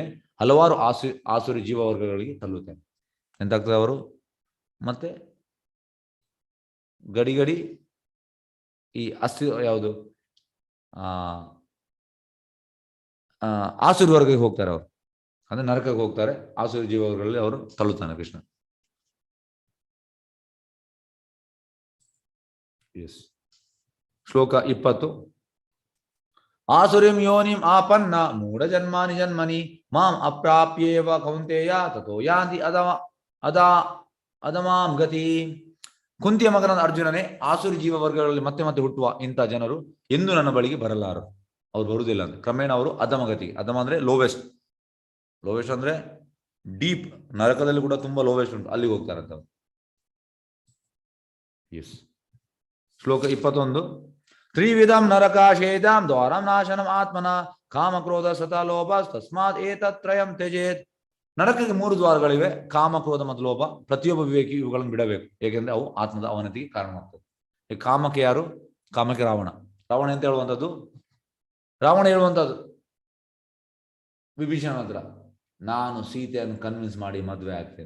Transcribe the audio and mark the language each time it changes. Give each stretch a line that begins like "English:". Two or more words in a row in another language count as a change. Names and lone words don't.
Kannada: ಹಲವಾರು ಆಸುರಿ ಜೀವವರ್ಗಗಳಿಗೆ ತಳ್ಳುತ್ತೇನೆ. ಎಂತಾಗ್ತದೆ ಅವರು ಮತ್ತೆ ಗಡಿ ಈ ಯಾವುದು ಆಸುರಿ ವರ್ಗಕ್ಕೆ ಹೋಗ್ತಾರೆ. ಅವರು ಅಂದ್ರೆ ನರಕಕ್ಕೆ ಹೋಗ್ತಾರೆ. ಆಸುರಿ ಜೀವವರ್ಗಗಳಲ್ಲಿ ಅವರು ತಳ್ಳುತ್ತಾನೆ ಕೃಷ್ಣ. ಶ್ಲೋಕ 20.
Sanskrit: ಆಸುರಿಂ ಯೋನಿಂ ಆಪನ್ನ ಮೂಢ ಜನ್ಮನಿ ಮಾಂ ಅಪ್ರಾಪ್ಯೇವ ಕೌಂತೆಯ ತಥೋ ಯಾಂತಿ ಅದಮಾಂ ಗತಿ.
Kannada: ಕುಂತಿಯ ಮಗನಾದ ಅರ್ಜುನನೇ, ಆಸುರಿ ಜೀವ ವರ್ಗಗಳಲ್ಲಿ ಮತ್ತೆ ಮತ್ತೆ ಹುಟ್ಟುವ ಇಂಥ ಜನರು ಎಂದು ನನ್ನ ಬಳಿಗೆ ಬರಲಾರರು. ಅವ್ರು ಬರುವುದಿಲ್ಲ ಅಂತ. ಕ್ರಮೇಣ ಅವರು ಅಧಮಗತಿಗೆ, ಅಧಮ ಅಂದ್ರೆ ಲೋವೆಸ್ಟ್ ಅಂದ್ರೆ ಡೀಪ್, ನರಕದಲ್ಲಿ ಕೂಡ ತುಂಬಾ ಲೋವೆಸ್ಟ್ ಉಂಟು, ಅಲ್ಲಿಗೆ ಹೋಗ್ತಾರಂತ. ಶ್ಲೋಕ 21.
Sanskrit: ತ್ರಿವಿಧಂ ನರಕಾಶೇದಾಂ ದ್ವಾರಂ ನಾಶನಂ ಆತ್ಮನ ಕಾಮ ಕ್ರೋಧ ಸತ ಲೋಭ ತಸ್ಮಾತ್ ಏತತ್ರಯಂ ತ್ಯಜೇತ್.
Kannada: ನರಕಕ್ಕೆ 3 ದ್ವಾರಗಳಿವೆ, ಕಾಮ, ಕ್ರೋಧ ಮತ್ತು ಲೋಭ. ಪ್ರತಿಯೊಬ್ಬ ವಿವೇಕಿ ಇವುಗಳನ್ನು ಬಿಡಬೇಕು, ಏಕೆಂದ್ರೆ ಅವು ಆತ್ಮದ ಅವನತಿಗೆ ಕಾರಣವಾಗ್ತದೆ. ಈ ಕಾಮಕ್ಕೆ ಯಾರು? ಕಾಮಕ್ಕೆ ರಾವಣ ಅಂತ ಹೇಳುವಂಥದ್ದು. ರಾವಣ ಹೇಳುವಂಥದ್ದು ವಿಭೀಷಣ ಹತ್ರ, ನಾನು ಸೀತೆಯನ್ನು ಕನ್ವಿನ್ಸ್ ಮಾಡಿ ಮದುವೆ ಆಗ್ತೇನೆ.